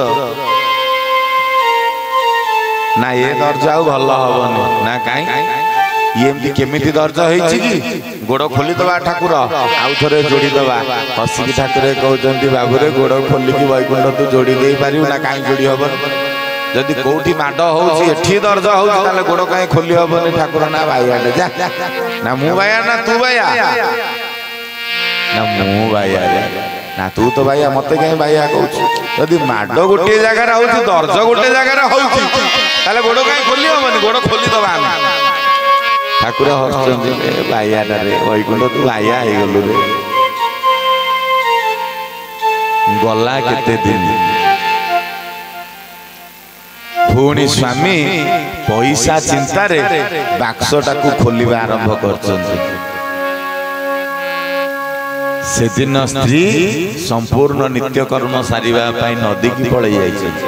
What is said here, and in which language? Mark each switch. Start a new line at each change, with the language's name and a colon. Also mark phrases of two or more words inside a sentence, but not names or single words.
Odia: ନା ଯେ ଦର୍ଜ ଆଉ ଭଲ ହବନି ନା କହିଁ ଯେ କେମିତି ଦର୍ଜ ହୋଇଛି କି ଗୋଡ଼ ଖୋଲି ଦବା ଠାକୁର ଆଉ ଥରେ ଯୋଡ଼ି ଦବା ହସିକି ଠାକୁର କହଉଚନ୍ତି ବାବୁ ରେ ଗୋଡ଼ ଖୋଲି କି ବୈକୁଣ୍ଠ ତୁ ଯୋଡ଼ି ଦେଇ ପାରିଉ ନା କହିଁ ଯୋଡ଼ି ହବନ ଯଦି କୋଠି ମାଡ ହୋଉଛି ଏଠି ଦର୍ଜ ହୋଉଛି ତାଲେ ଗୋଡ଼ କହିଁ ଖୋଲି ହବନି ଠାକୁର ନା ଭାଇୟା ଯା ନା ମୁ ଭାଇୟା ନା ତୁ ଭାଇୟା ନା ମୁ ଭାଇୟା ନା ତୁ ତ ଭାଇୟା ମତେ କହିଁ ଭାଇୟା କହଉଛି ଯଦି ମାଡ ଗୋଟେ ଜାଗା ରେ ହୋଉଛି ଦର୍ଜ ଗୋଟେ ଜାଗା ରେ ହୋଉଛି ତାଲେ ଗୋଡ଼ କହିଁ ଖୋଲି ହବନି ଗୋଡ଼ ଖୋଲି ଦବା ଠାକୁର ହସଚନ୍ତି ରେ ଭାଇୟା ରେ ବୈକୁଣ୍ଠ ତୁ ଭାଇୟା ହେ ଗଲୁ ରେ ଗଲା କେତେ ଦିନ ପୁଣି ସ୍ୱାମୀ ପଇସା ଚିନ୍ତା ରେ ବାକ୍ସଟା କୁ ଖୋଲିବା ଆରମ୍ଭ କରଚନ୍ତି ସେ ଦିନ ସ୍ତ୍ରୀ ସମ୍ପୂର୍ଣ୍ଣ ନିତ୍ୟ କର୍ମ ସାରିବା ପାଇଁ ନଦୀ କି ପଳେଇ ଯାଇ